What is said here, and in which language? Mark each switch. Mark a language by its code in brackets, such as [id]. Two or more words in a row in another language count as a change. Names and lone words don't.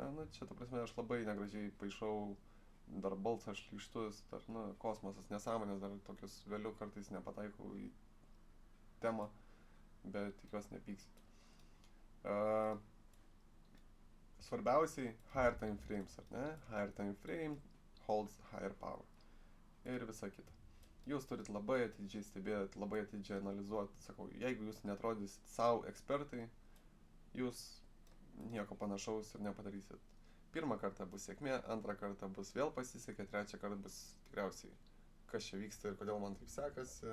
[lt] Na, čia, ta prasme, aš labai negražiai paišau dar balsą šlykštus, dar, nu, kosmosas, nesąmonės, dar tokius vėliau kartais nepataikau į temą, bet tikiuosi nepyksit. Svarbiausiai [en] higher time frames, [lt] ar ne? [en] Higher time frame holds higher power. [lt] Ir visa kita. Jūs turit labai atidžiai stebėti, labai atidžiai analizuoti. Sakau, jeigu jūs neatrodysit savo ekspertai, jūs nieko panašaus ir nepadarysit. Pirmą kartą bus sėkmė, antrą kartą bus vėl pasisekė, trečią kartą bus tikriausiai, kas čia vyksta ir kodėl man taip sekasi.